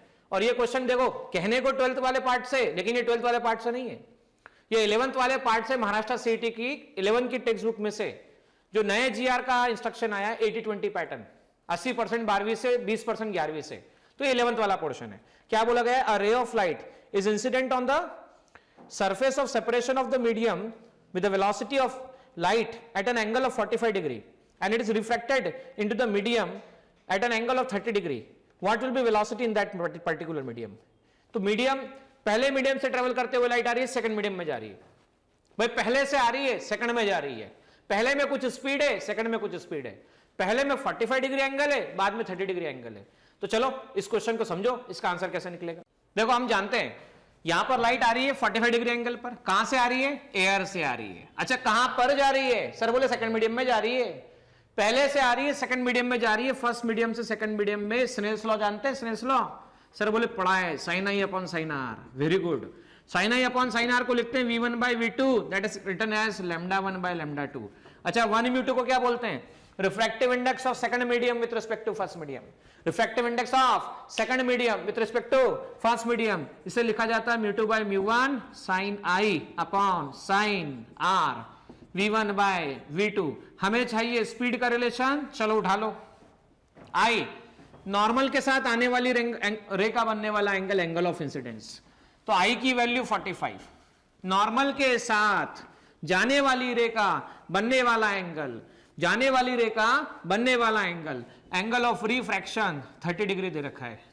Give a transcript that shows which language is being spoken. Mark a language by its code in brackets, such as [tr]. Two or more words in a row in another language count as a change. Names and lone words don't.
[hi] और ये क्वेश्चन देखो कहने को 12th वाले पार्ट से, लेकिन ये 12th वाले पार्ट से नहीं है, ये 11th वाले पार्ट से। महाराष्ट्र सीटी की 11 की [en] text book [hi] में से जो नए जीआर का इंस्ट्रक्शन आया 80-20 पैटर्न, 80% 12वीं से, 20% 11वीं से, तो ये 11th वाला पोर्शन है। क्या बोला गया? [en] a ray of light is incident on the surface of separation of the medium with the velocity of light at an angle of 45 degree and it is refracted into the medium at an angle of 30 degree. What will be velocity in that particular medium? [hi] तो मीडियम, पहले मीडियम से ट्रेवल करते हुए लाइट आ रही है, [en] second medium [hi] में जा रही है। भाई पहले से आ रही है, सेकंड में जा रही है। पहले में कुछ स्पीड है, सेकंड में कुछ स्पीड है। पहले में 45 [en] degree angle [hi] है, बाद में 30 [en] degree angle [hi] है। तो चलो इस क्वेश्चन को समझो, इसका आंसर कैसे निकलेगा। देखो हम जानते हैं यहां पर लाइट आ रही है 45 [en] degree angle [hi] पर। कहां से आ रही है? एयर से आ रही है। अच्छा, कहां पर जा रही है? सर बोले [en] second medium [hi] में जा रही है। पहले से आ रही है, [en] second medium [hi] में जा रही है, [en] first medium [hi] से [en] second medium [hi] में। स्नेल्स लॉ जानते हैं? स्नेल्स लॉ सर बोले पढ़ा है, [en] sine i upon sine r. very good. sine i upon sine r [hi] को लिखते हैं [en] v1/v2, that is written as λ1/λ2. [hi] अच्छा, 1/μ2 को क्या बोलते हैं? [en] refractive index of second medium with respect to first medium. refractive index of second medium with respect to first medium, [hi] इसे लिखा जाता है [en] μ2/μ1 sin i upon sin r, v1/v2. [hi] हमें चाहिए स्पीड का रिलेशन, चलो उठा लो। i नॉर्मल के साथ आने वाली रे का बनने वाला एंगल, [en] angle of incidence, [hi] तो i की वैल्यू 45, नॉर्मल के साथ जाने वाली रे का बनने वाला एंगल, जाने वाली रे का बनने वाला एंगल, [en] angle of refraction 30 degree [hi] दे रखा है।